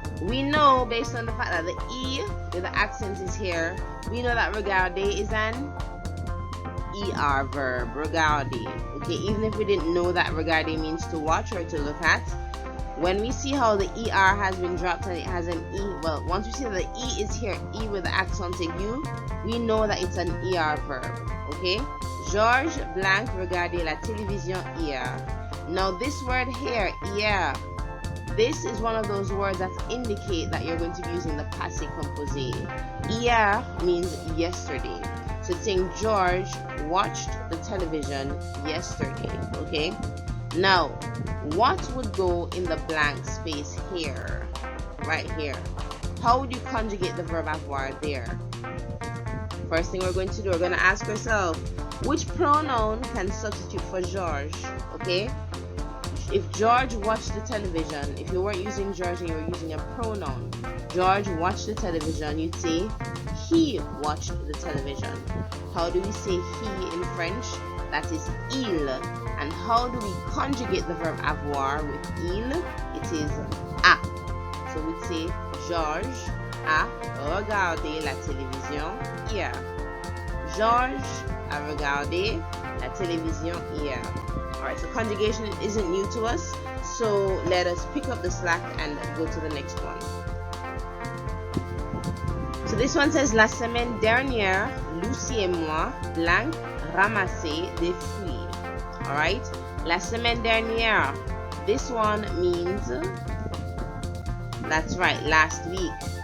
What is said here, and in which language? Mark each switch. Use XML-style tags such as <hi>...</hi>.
<en>We know based on the fact that the E with the accent is here, we know that regarder is an ER verb, regarder. Okay, even if we didn't know that regarder means to watch or to look at, when we see how the ER has been dropped and it has an E, well, once we see that the E is here, E with the accent aigu, we know that it's an ER verb. Okay?</en> <fr>Georges</fr> <en>blank</en> <fr>regardez la télévision hier.</fr> <en>Now this word here, hier, this is one of those words that indicate that you're going to be using the passé composé. Hier means yesterday. So it's saying George watched the television yesterday. Okay? Now, what would go in the blank space here? Right here. How would you conjugate the verb avoir there? First thing we're going to do, we're going to ask ourselves, which pronoun can substitute for George? Okay? If George watched the television, if you weren't using George and you were using a pronoun, George watched the television, you'd say he watched the television. How do we say he in French? That is il. And how do we conjugate the verb avoir with il? It is a.</en> <fr>So we'd say Georges a regardé la télévision hier. Georges a regardé la télévision hier.</fr> <en>Alright, so conjugation isn't new to us, so let us pick up the slack and go to the next one. So this one says,</en> <fr>la semaine dernière, Lucie et moi,</fr> <en>blank,</en> <fr>ramasser des fruits.</fr> <en>Alright,</en> <fr>la semaine dernière,</fr> <en>this one means, that's right, last week.</en>